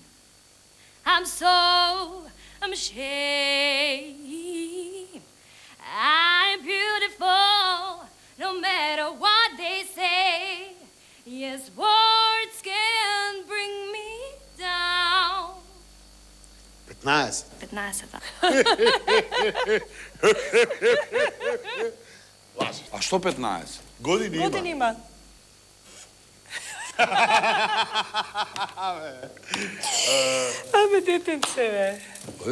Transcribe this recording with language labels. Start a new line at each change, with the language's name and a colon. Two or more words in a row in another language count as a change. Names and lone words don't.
English: I'm ashamed. I'm beautiful, no matter what they say. Yes, words can bring me down. 15. 15,
Macedonian: да. А што 15? Години има. Години има. Абе, детенце, бе.